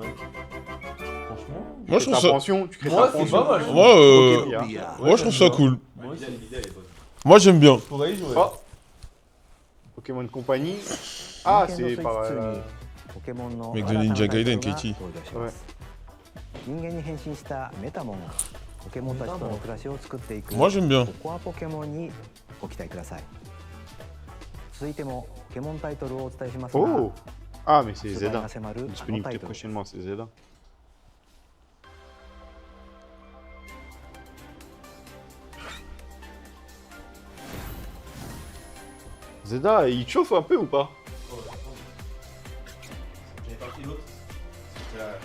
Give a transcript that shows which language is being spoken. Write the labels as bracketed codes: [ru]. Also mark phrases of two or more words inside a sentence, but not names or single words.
[fr] Franchement. Moi, je trouve ça. Tu crées Moi, ta c'est pension. pas mal. Moi, Pokémon. moi, je trouve ça cool. Moi aussi. L'idée, elle est bonne. Moi, j'aime bien. Je pourrais y jouer. Oh. Pokémon Company. Ah, c'est par... Mec de Ninja Gaiden, Katie. Ouais. [ja] 人間に変身したメタモンがポケモンたちとの暮らしを作っていく [fr] Moi, j'aime bien. [ja] コアポケモンにご期待ください。続いてもポケモンタイトルをお伝えしますが、 [fr] Oh. Ah, mais c'est [ja] 発売 [fr] Zelda. [ja] が迫るあの [fr] Disponible [ja] タイ [fr] très [ja] トル。 [fr] prochainement, c'est Zelda. Zelda, il chauffe un peu ou pas? J'avais pas pris l'autre. C'était la-